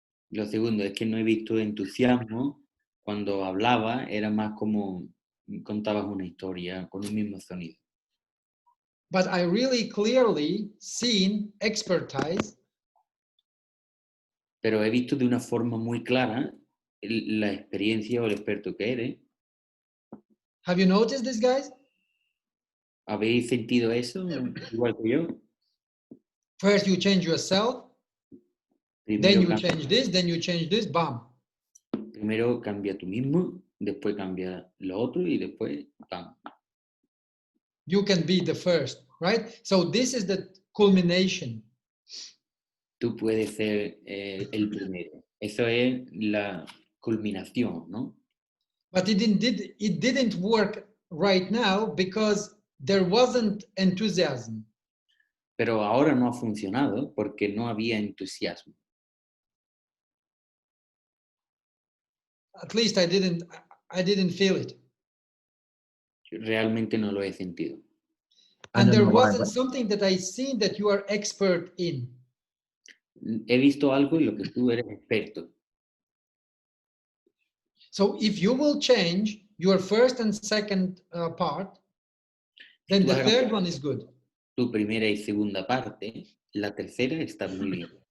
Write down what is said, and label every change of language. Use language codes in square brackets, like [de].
[es] Lo segundo es que no he visto entusiasmo cuando hablaba, era más como contabas una historia con un mismo sonido. [en] but I really clearly seen expertise. [es] Pero he visto de una forma muy clara la experiencia o el experto que eres. [en] Have you noticed this, guys? [es] ¿Habéis sentido eso igual que yo? [en] First you change yourself, then [es] Primero, [en] you change this, then you change this, bam. [es] primero cambia tú mismo, después cambia lo otro y después ¡pam! [en] You can be the first, right? So this is the culmination. [es] Tú puedes ser el primero. Eso es la culminación, ¿no? [en] But it didn't work right now because there wasn't enthusiasm. [es] Pero ahora no ha funcionado porque no había entusiasmo. [en] At least I didn't feel it. [es] Realmente no lo he sentido. [en] And there know why, wasn't but- something that I seen that you are expert in. [es] He visto algo en lo que tú eres experto. [en] So if you will change your first and second part, then the third one is good. [es] Tu primera y segunda parte, la tercera está muy bien.